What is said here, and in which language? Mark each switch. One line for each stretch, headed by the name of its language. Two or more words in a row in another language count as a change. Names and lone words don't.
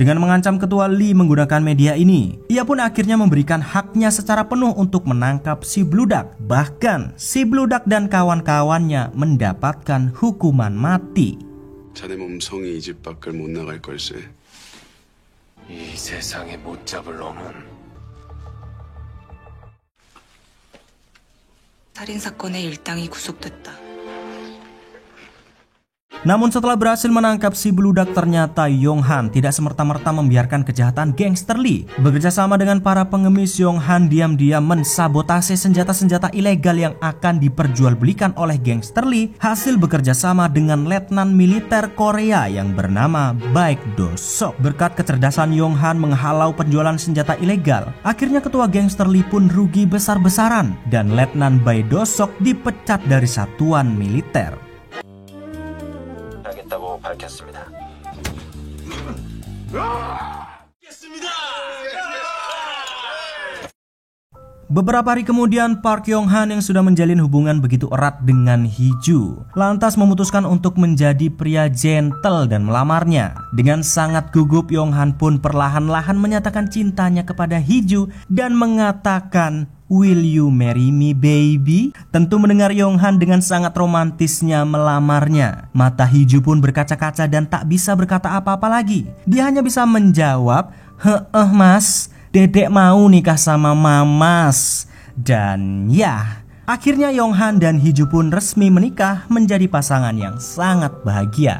Indonesian: Dengan mengancam ketua Lee menggunakan media ini, ia pun akhirnya memberikan haknya secara penuh untuk menangkap si Bludak. Bahkan si Bludak dan kawan-kawannya mendapatkan hukuman mati.
Korean: 자네 몸성이 이 집 밖을 못 나갈 걸세. 이 세상에 못 잡을 놈은 살인 사건의 일당이 구속됐다.
Indonesian: Namun setelah berhasil menangkap si Bludak, ternyata Yong-han tidak semerta-merta membiarkan kejahatan gangster Lee. Bekerja sama dengan para pengemis, Yong-han diam-diam mensabotase senjata-senjata ilegal yang akan diperjualbelikan oleh gangster Lee, hasil bekerja sama dengan letnan militer Korea yang bernama Baek Do-sok. Berkat kecerdasan Yong-han menghalau penjualan senjata ilegal, akhirnya ketua gangster Lee pun rugi besar-besaran dan letnan Baek Do-sok dipecat dari satuan militer.
Korean: 하겠다고 밝혔습니다.
Indonesian: Beberapa hari kemudian, Park Yong-han yang sudah menjalin hubungan begitu erat dengan Hee-ju lantas memutuskan untuk menjadi pria gentle dan melamarnya. Dengan sangat gugup, Yong-han pun perlahan-lahan menyatakan cintanya kepada Hee-ju dan mengatakan,
English: "Will you marry me, baby?"
Indonesian: Tentu mendengar Yong-han dengan sangat romantisnya melamarnya, mata Hee-ju pun berkaca-kaca dan tak bisa berkata apa-apa lagi. Dia hanya bisa menjawab, "Heeh mas, dedek mau nikah sama mamas." Dan ya, akhirnya Yong-han dan Hee-ju pun resmi menikah menjadi pasangan yang sangat bahagia.